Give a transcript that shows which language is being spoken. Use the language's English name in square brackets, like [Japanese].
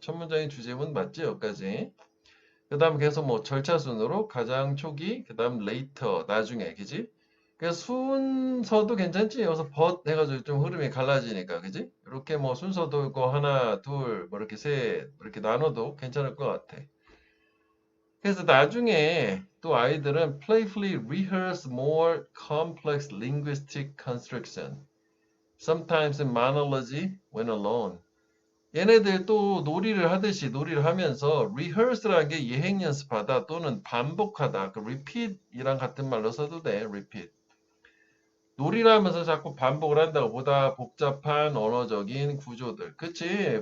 [Korean] 첫 문장의 주제문 맞지? 여기까지. 그 다음 계속 뭐 절차 순으로 가장 초기, 그 다음 later, 나중에, 그지? 그래서 순서도 괜찮지? 여기서 but 해가지고 좀 흐름이 갈라지니까, 그지? 이렇게 뭐 순서도 있고 하나, 둘, 뭐 이렇게 셋, 이렇게 나눠도 괜찮을 것 같아. 그래서 나중에 또 아이들은 [English] playfully rehearse more complex linguistic construction, sometimes in monology when alone. [Korean] 얘네들 또 놀이를 하듯이 놀이를 하면서 rehearse라는 게 예행 연습하다 또는 반복하다. 그 repeat이랑 같은 말로 써도 돼. [English] repeat. [Korean] 놀이를 하면서 자꾸 반복을 한다고 보다 복잡한 언어적인 구조들. 그치?